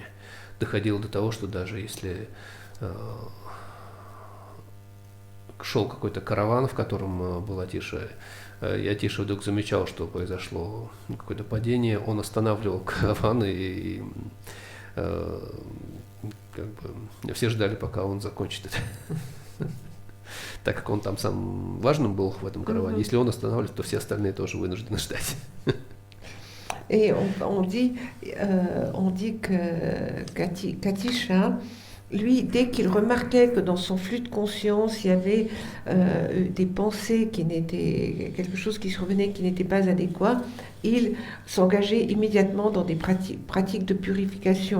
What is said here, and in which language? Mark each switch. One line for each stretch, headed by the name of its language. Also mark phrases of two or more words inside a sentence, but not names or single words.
Russian: Доходило до того, что даже если шел какой-то караван, в котором был Атиша, и Атиша вдруг замечал, что произошло какое-то падение, он останавливал караван, и как бы все ждали, пока он закончит это. Так как он там сам важным был в этом караване, если он останавливается, то все остальные тоже вынуждены ждать.
French: Et on dit qu'Atisha, lui, dès qu'il remarquait que dans son flux de conscience, il y avait des pensées quelque chose qui survenait qui n'était pas adéquat, il s'engageait immédiatement dans des pratiques de purification.